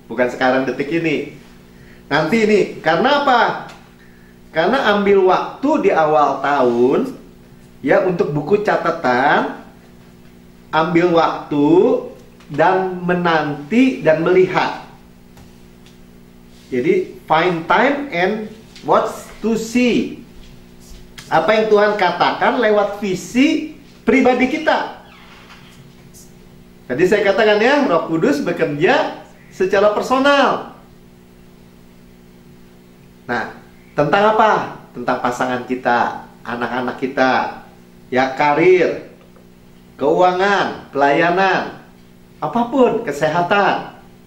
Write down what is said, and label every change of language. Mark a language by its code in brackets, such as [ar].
[id] Bukan sekarang, detik ini. Nanti ini, karena apa? Karena ambil waktu di awal tahun, ya, untuk buku catatan. Ambil waktu dan menanti dan melihat. [en] Jadi find time and watch to see. [id] Apa yang Tuhan katakan lewat visi pribadi kita. Tadi saya katakan, ya, Roh Kudus bekerja secara personal. Nah, tentang apa? Tentang pasangan kita, anak-anak kita, ya, karir, keuangan, pelayanan, apapun, kesehatan.